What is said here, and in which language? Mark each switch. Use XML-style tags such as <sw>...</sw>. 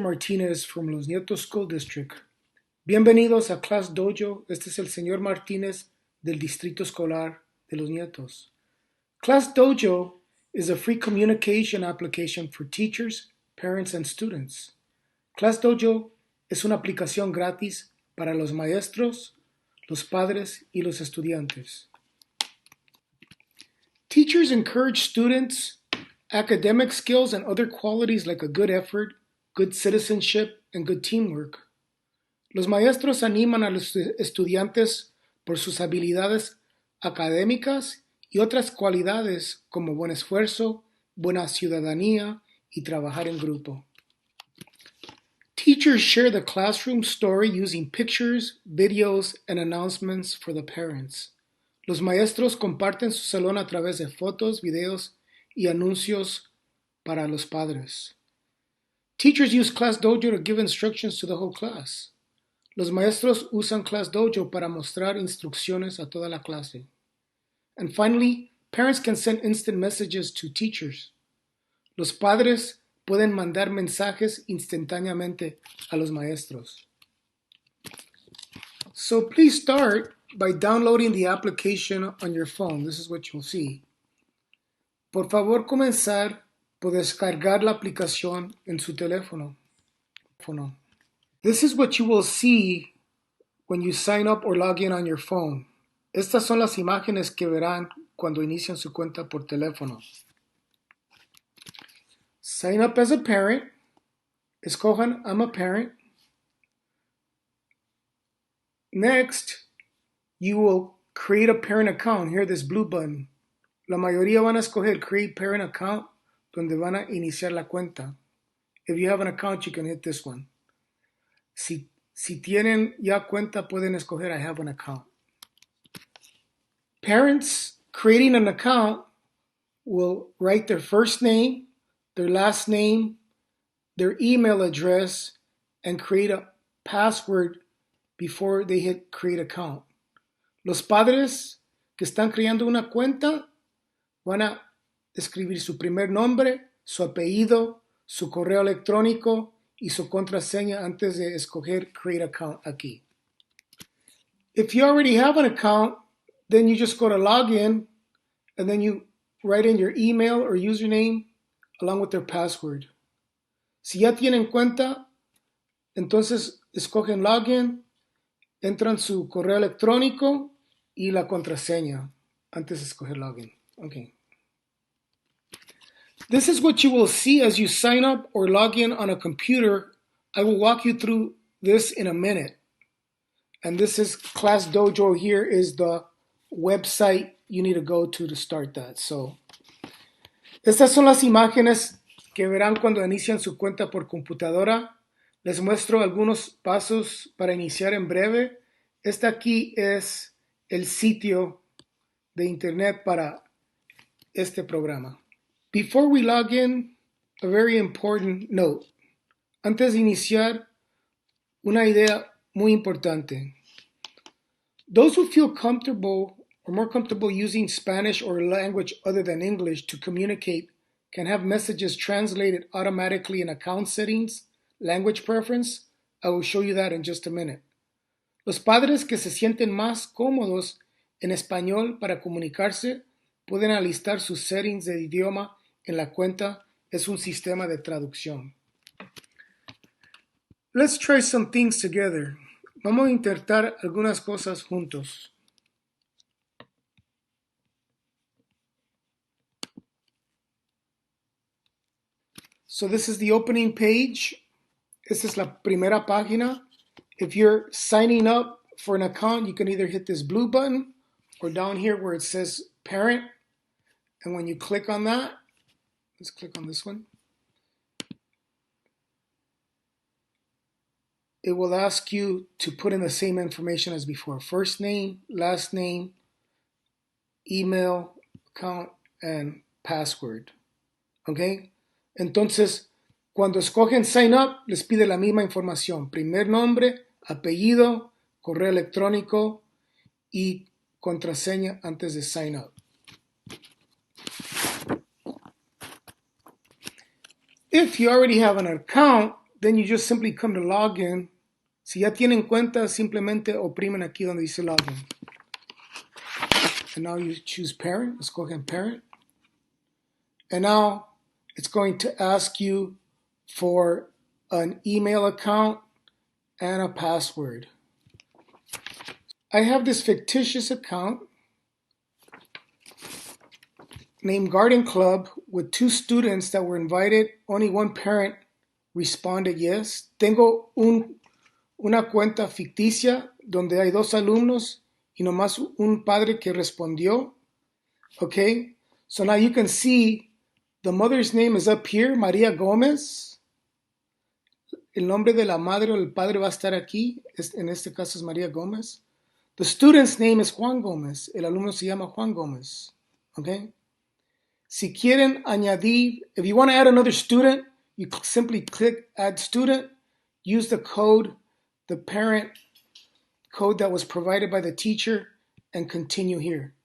<en>Martinez from Los Nietos School District.</en> <es>Bienvenidos a Class Dojo. Este es el señor Martinez del Distrito Escolar de Los Nietos.</es> <en>Class Dojo is a free communication application for teachers, parents, and students.</en> <es>Class Dojo es una aplicación gratis para los maestros, los padres, y los estudiantes.</es> <en>Teachers encourage students' academic skills and other qualities like a good effort, good citizenship, and good teamwork.</en> <es>Los maestros animan a los estudiantes por sus habilidades académicas y otras cualidades como buen esfuerzo, buena ciudadanía y trabajar en grupo.</es> <en>Teachers share the classroom story using pictures, videos, and announcements for the parents.</en> <es>Los maestros comparten su salón a través de fotos, videos y anuncios para los padres.</es> <en>Teachers use Class Dojo to give instructions to the whole class.</en> <es>Los maestros usan Class Dojo para mostrar instrucciones a toda la clase.</es> <en>And finally, parents can send instant messages to teachers.</en> <es>Los padres pueden mandar mensajes instantáneamente a los maestros.</es> <en>So please start by downloading the application on your phone. This is what you'll see.</en> <es>Por favor, comenzar por descargar la aplicación en su teléfono.</es> <en>This is what you will see when you sign up or log in on your phone.</en> <es>Estas son las imágenes que verán cuando inician su cuenta por teléfono.</es> <en>Sign up as a parent.</en> <es>Escojan</es> <en>I'm a parent. Next, you will create a parent account. Here, this blue button.</en> <es>La mayoría van a escoger Create Parent Account, donde van a iniciar la cuenta.</es> <en>If you have an account, you can hit this one.</en> <es>Si tienen ya cuenta, pueden escoger</es> <en>I have an account. Parents creating an account will write their first name, their last name, their email address, and create a password before they hit Create Account.</en> <es>Los padres que están creando una cuenta van a escribir su primer nombre, su apellido, su correo electrónico y su contraseña antes de escoger Create Account aquí.</es> <en>If you already have an account, then you just go to Login and then you write in your email or username along with their password.</en> <es>Si ya tienen cuenta, entonces escogen Login, entran su correo electrónico y la contraseña antes de escoger Login.</es> <en>Okay. This is what you will see as you sign up or log in on a computer. I will walk you through this in a minute. And this is Class Dojo. Here is the website you need to go to start that.</en> <es>So, estas son las imágenes que verán cuando inician su cuenta por computadora. Les muestro algunos pasos para iniciar en breve. Este aquí es el sitio de internet para este programa.</es> <en>Before we log in, a very important note.</en> <es>Antes de iniciar, una idea muy importante.</es> <en>Those who feel comfortable or more comfortable using Spanish or a language other than English to communicate can have messages translated automatically in account settings, language preference. I will show you that in just a minute.</en> <es>Los padres que se sienten más cómodos en español para comunicarse pueden alistar sus settings de idioma en la cuenta. Es un sistema de traducción.</es> <en>Let's try some things together.</en> <es>Vamos a intentar algunas cosas juntos.</es> <en>So this is the opening page.</en> <es>Esta es la primera página.</es> <en>If you're signing up for an account, you can either hit this blue button or down here where it says parent. And when you click on that, let's click on this one. It will ask you to put in the same information as before. First name, last name, email, account, and password. Okay?</en> <es>Entonces, cuando escogen sign up, les pide la misma información. Primer nombre, apellido, correo electrónico y contraseña antes de sign up.</es> <en>If you already have an account, then you just simply come to login.</en> <es>Si ya tienen cuenta, simplemente oprimen aquí donde dice login.</es> <en>And now you choose parent. Let's go ahead and parent. And now it's going to ask you for an email account and a password. I have this fictitious account named Garden Club with 2 students that were invited. Only one parent responded yes.</en> <es>Tengo una cuenta ficticia donde hay 2 alumnos y nomás un padre que respondió.</es> <en>Okay, so now you can see the mother's name is up here, María Gómez.</en> <es>El nombre de la madre o el padre va a estar aquí. En este caso es María Gómez.</es> <en>The student's name is Juan Gómez.</en> <es>El alumno se llama Juan Gómez.</es> <en>Okay.</en> <es>Si quieren añadir,</es> <en>if you want to add another student, you simply click Add Student. Use the code, the parent code that was provided by the teacher, and continue here.</en>